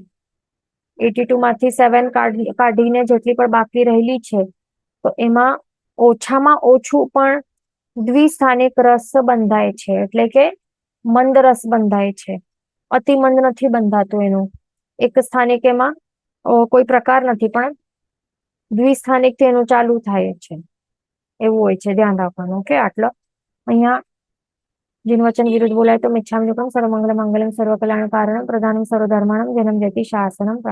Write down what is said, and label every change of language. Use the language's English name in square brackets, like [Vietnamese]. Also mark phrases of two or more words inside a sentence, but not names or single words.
[Gujarati] 82 માંથી 7 કાઢીને જેટલી પણ બાકી રહેલી છે, તો એમાં ઓછામાં ઓછું પણ દ્વિસ્થાનિક રસ બંધાય છે. એટલે કે મંદ રસ બંધાય છે. અતિ મંદ નથી બંધાતું એનું. એક સ્થાનિક એમાં કોઈ પ્રકાર નથી, પણ દ્વિસ્થાનિક થી એનું ચાલુ થાય છે. એવું હોય છે, ધ્યાન રાખવાનું. ઓકે, આટલો અહીંયા જિન વચન વિરુદ્ધ બોલાય તો [Prakrit languages] मिच्छामि दुक्कड़म [Sanskrit] सर्वमंगल मांगल्यम सर्वकल्याण कारणम प्रधानम सर्वधर्माणम जन्म जयति शासनम